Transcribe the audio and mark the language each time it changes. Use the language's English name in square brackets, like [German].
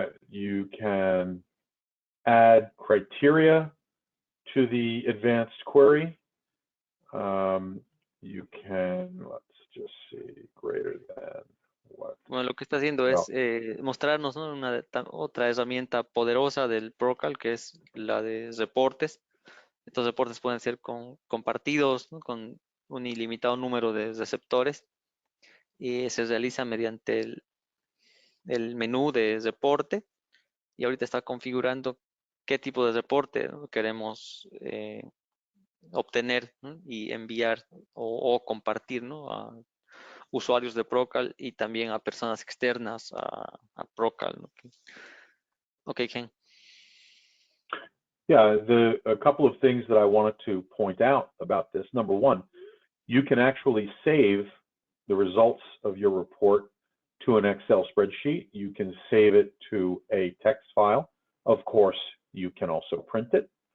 [English] You can add criteria to the advanced query. You can, let's just see, greater than what? [Spanish] Bueno, lo que está haciendo es mostrarnos, ¿no?, otra herramienta poderosa del ProCal, que es la de reportes. Estos reportes pueden ser compartidos, ¿no?, con un ilimitado número de receptores y se realiza mediante el menú de reporte, y ahorita está configurando qué tipo de reporte, ¿no?, queremos obtener, ¿no?, y enviar o compartir, ¿no?, a usuarios de ProCal y también a personas externas a ProCal, ¿no? [English] Okay, Ken. Yeah, a couple of things that I wanted to point out about this. Number one, you can actually save the results of your report to an Excel spreadsheet. You can save it to a text file. Of course, you can also print it.